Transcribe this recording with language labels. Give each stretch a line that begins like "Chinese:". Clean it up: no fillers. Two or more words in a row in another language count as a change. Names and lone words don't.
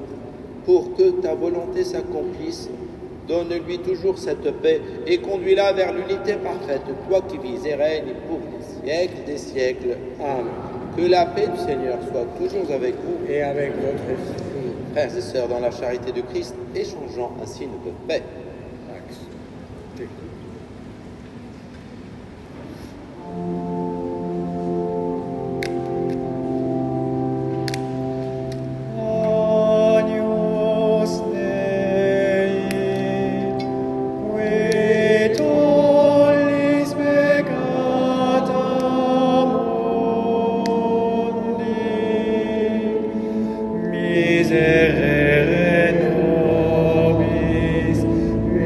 French: Pour que ta volonté s'accomplisse, donne-lui toujours cette paix et conduis-la vers l'unité parfaite, toi qui vis et règnes pour les siècles des siècles. Amen. Que la paix du Seigneur soit toujours avec vous Et avec votre esprit. Frères et sœurs, dans la charité de Christ, échangeons un signe de paix.
Latin: Agnus Dei, qui tollis peccata mundi, miserere nobis